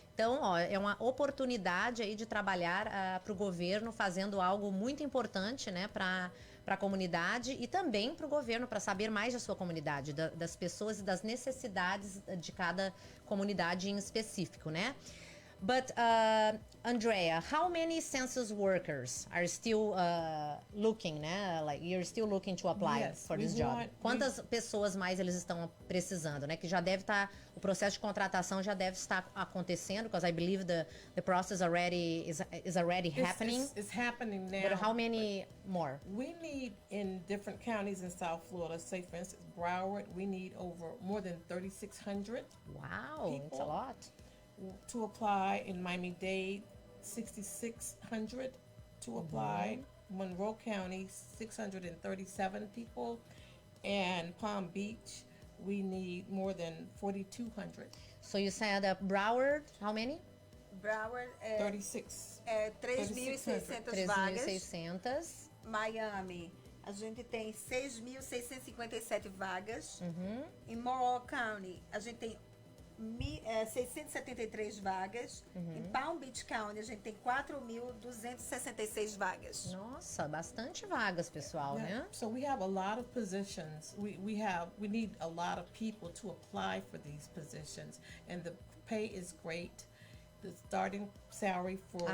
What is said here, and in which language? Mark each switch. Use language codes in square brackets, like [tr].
[pt] Então, ó, é uma oportunidade aí de trabalhar para o governo fazendo algo muito importante, né? Para a comunidade e também para o governo, para saber mais da sua comunidade, das pessoas e das necessidades de cada comunidade em específico, né? [en] But, Andrea, how many census workers are still looking, né? Like, you're still looking to apply for this job? [pt] Quantas pessoas mais eles estão precisando, né? Que já deve estar, o processo de contratação já deve estar acontecendo, [en] because I believe the process already is already happening. It's happening now. But how many more? We need in different counties in South Florida, say for instance, Broward, we need more than 3,600. Wow, it's a lot. to apply. In Miami-Dade, 6,600 to apply. Monroe County, 637 people. And Palm Beach, we need more than 4,200. So you said Broward, how many? [pt] Broward é 36. 3.600 vagas. 3.600. Miami, a gente tem 6.657 vagas. Em Monroe County, a gente tem 673 vagas. Em Palm Beach County, a gente tem 4.266 vagas. Nossa, bastante vagas, pessoal, né? [en] So we have a lot of positions. We need a lot of people to apply for these positions, and the pay is great. The starting salary for